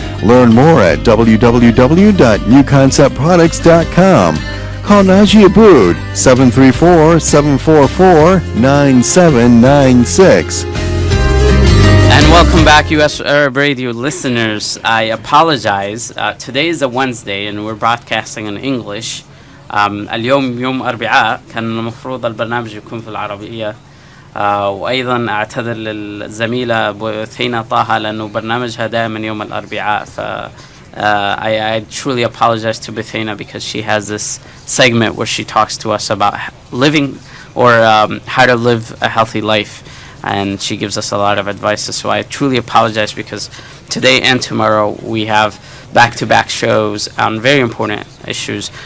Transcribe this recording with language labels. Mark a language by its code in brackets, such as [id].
[en] Learn more at www.newconceptproducts.com. Call Naji Abood, 734-744-9796. And welcome back, U.S. Arab Radio listeners. I apologize. Today is a Wednesday and we're broadcasting in English. [ar] اليوم يوم أربعاء كان المفروض البرنامج يكون في العربية. وأيضا أعتذر للزميلة بثينة طه لأنه برنامجها دائما يوم الأربعاء. [en] I truly apologize to Bethina because she has this segment where she talks to us about living or how to live a healthy life, and she gives us a lot of advice. So I truly apologize because today and tomorrow we have back-to-back shows on very important issues.